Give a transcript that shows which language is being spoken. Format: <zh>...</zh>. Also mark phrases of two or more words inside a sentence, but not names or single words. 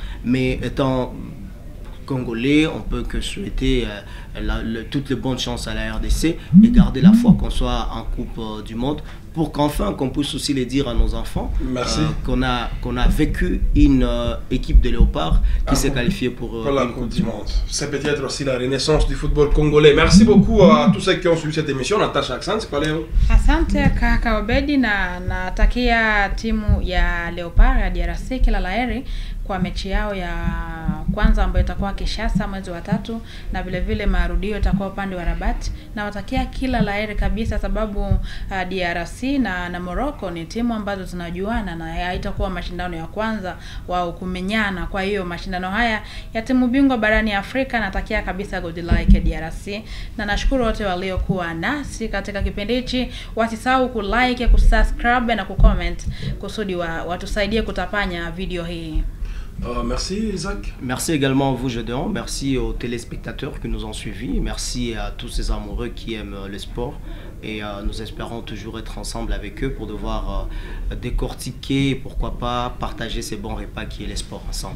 <fr>Mais étant Congolais, on peut que souhaiter toutes les bonnes chances à la RDC et garder la foi qu'on soit en Coupe du Monde, pour qu'enfin qu'on puisse aussi les dire à nos enfants qu'on a vécu une équipe de léopards qui s'est qualifiée pour la Coupe du Monde. C'est peut-être aussi la renaissance du football congolais. Merci beaucoup à tous ceux qui ont suivi cette émission.</fr> <sw>Natacha, asante kwa leo. Asante kaka Obedi, na natakia timu ya Leopard ya DRC kila laheri kwa mechi yao ya kwanza ambayo itakuwa Kinshasa mwezi wa 3, na vile vile marudio itakuwa upande wa Rabat, na watakia kila laheri kabisa, sababu DRC na Morocco ni timu ambazo zinajuana na haitakuwa mashindano ya kwanza wao kumenyana. Kwa hiyo mashindano haya ya timu bingwa barani Afrika, natakia kabisa</sw> <en>good luck</en> <sw>ya DRC, na nashukuru wote waliokuwa nasi katika kipindi hichi. Wasisahau kulike, kusubscribe na kucomment kusudi watusaidie kutapanya video hii.</sw> <fr>Merci Isaac. Merci également à vous Gédéon, merci aux téléspectateurs qui nous ont suivis, merci à tous ces amoureux qui aiment le sport, et nous espérons toujours être ensemble avec eux pour devoir décortiquer, pourquoi pas partager ces bons repas qui est le sport ensemble.</fr>